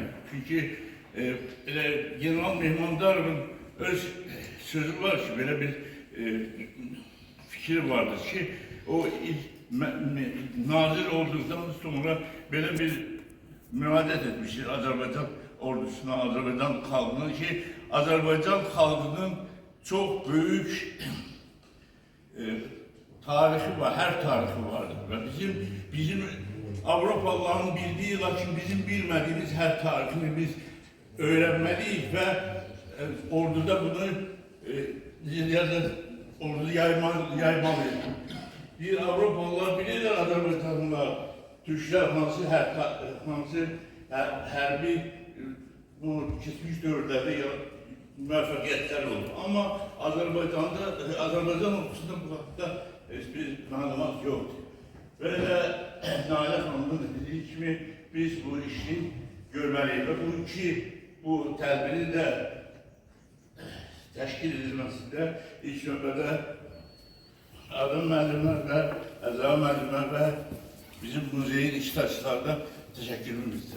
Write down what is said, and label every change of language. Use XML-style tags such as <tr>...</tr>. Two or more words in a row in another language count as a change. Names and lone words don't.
<az>Çünki General Mehmandarovun öz sözü var ki, belə bir fikri vardır ki, o nazir olduqdan sonra belə bir müraciət etmişdir Azərbaycan ordusuna, Azərbaycan xalqına ki, Azərbaycan xalqının</az> <tr>çok büyük tarihi var, her tarihi vardır. Ve bizim Avrupalıların bildiği, lakin bizim bilmediğimiz her tarihini biz öğrenmeliyiz ve orduda bunu ordu yaymalıyız.</tr> <az>Bir Avrupalılar bilirler Azerbaycanlılar, Türkler hansı hərbi bu keçmiş dövrlərdə müvəffəqiyyətlər olur. Amma Azərbaycan ordusunda bu haqda heç bir məlumat yoxdur. Belə Nalə xanımın dediyi kimi biz bu işi görməliyik və bu tədbirin də təşkil edilməsində ilk növbədə Adem müəllimlər və Əzra müəllimlər və bizim muzeyin iştirakçılarına təşəkkürümüz bizdə.</az>